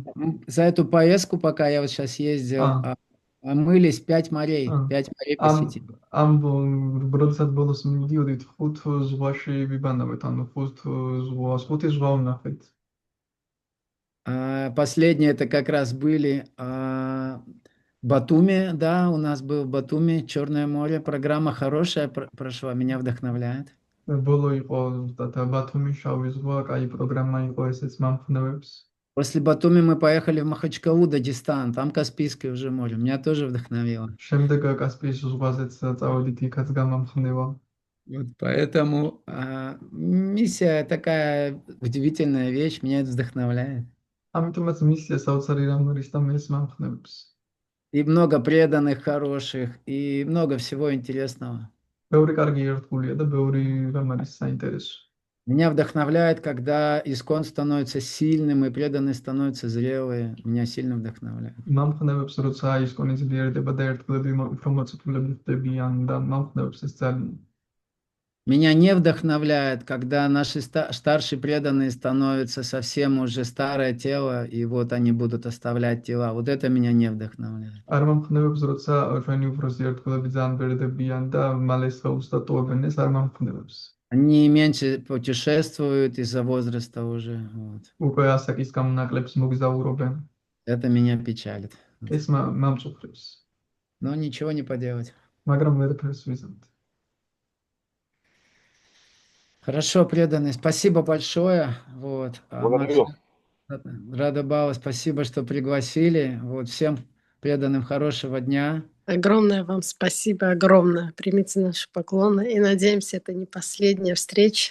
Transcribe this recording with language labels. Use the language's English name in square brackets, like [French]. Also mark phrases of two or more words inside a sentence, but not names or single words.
[Russian] За эту поездку, пока я вот сейчас ездил, мылись 5 морей. 5 морей посетили. [Georgian] ამ როდესაც ბოლოს მიდიოდით 5 ზღვაში ვიბანავეთ, ანუ 5 ზღვა ვნახეთ. [Russian] Последние это как раз были Батуми, да, у нас был в Батуми, Черное море. Программа хорошая прошла, меня вдохновляет. [Georgian] ბოლო იყო ბათუმი, შავი ზღვა, კაი პროგრამა იყო, ესეც მომხნევებს. [Russian] После Батуми мы поехали в Махачкалу, Дагестан, там Каспийское уже море, меня тоже вдохновило. [Georgian] შემდეგ კასპიის ზღვაზეც წავედით, იქაც გამამხნევა. [Russian] Вот поэтому миссия такая удивительная вещь, меня это вдохновляет. [Georgian] ამიტომაც მისია საოცარი რამ არის და მე ეს მომხნევებს. [Russian] И много преданных, хороших, и много всего интересного. [Georgian] ბევრი კარგი ერთგულია და ბევრი რამ არის საინტერესო. [Russian] Меня вдохновляет, когда Искон становится сильным, и преданные становятся зрелые. Меня сильно вдохновляет. [Georgian] მომხნევებს, როცა ისკონი ძლიერდება და ერთგულები უფრო მოწიფულები ხდებიან და მომხნევებს ეს ძალიან. [Russian] Меня не вдохновляет, когда наши старшие преданные становятся совсем уже старое тело, и вот они будут оставлять тела. Вот это меня не вдохновляет. [Georgian] არ მომხნევებს, როცა ჩვენი უფროსი ერთგულები ძალიან ბერდებიან და მალე სხეულს დატოვებენ, ეს არ მომხნევებს. [Russian] Они меньше путешествуют из-за возраста уже. Вот. [Georgian] უკვე ასაკის გამონაკლებს მოგზაურობენ. [Russian] Это меня печалит. [Georgian] ეს მომწუხრებს. [Russian] Но ничего не поделать. [Georgian] მაგრამ ვერაფერს ვიზამთ. [Russian] Хорошо, преданные, спасибо большое. Вот. Благодарю. Рада Бава, спасибо, что пригласили. Вот, всем преданным хорошего дня. Огромное вам спасибо, огромное. Примите наши поклоны и надеемся, это не последняя встреча.